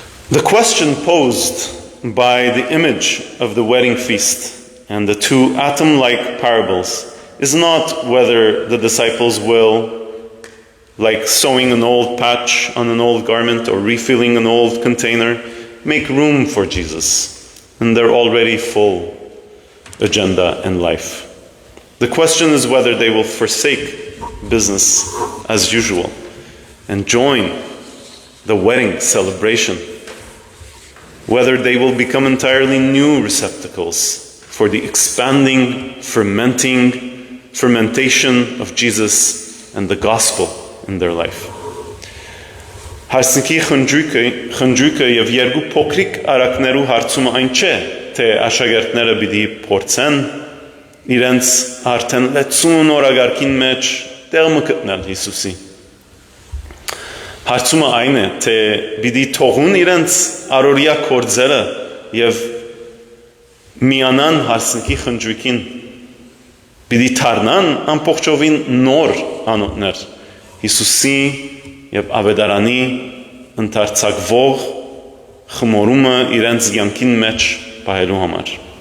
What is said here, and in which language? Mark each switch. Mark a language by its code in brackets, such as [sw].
[en] The question posed by the image of the wedding feast and the two atom-like parables is not whether the disciples will, like sewing an old patch on an old garment or refilling an old container, make room for Jesus in their already full agenda in life. The question is whether they will forsake business as usual and join the wedding celebration, whether they will become entirely new receptacles for the expanding, fermentation of Jesus and the gospel in their life. [hy] Հարսնքի խնջույքը եւ երկու փոքրիկ արակներու հարցումը այն չէ, թե աշակերտները պիտի փորձեն իրենց արդեն լեցուն օրագարկին մեջ տեղը գտնել Հիսուսի։ Հարցումը այն է, թե պիտի թողուն իրենց առօրյա գործերը եւ միանան հարսնքի խնջույքին, պիտի դառնան ամբողջովին նոր անոթներ Հիսուսի եւ Աբեդարանի ընդարձակվող խմորումը իրենց կյանքին մեջ պահելու համար։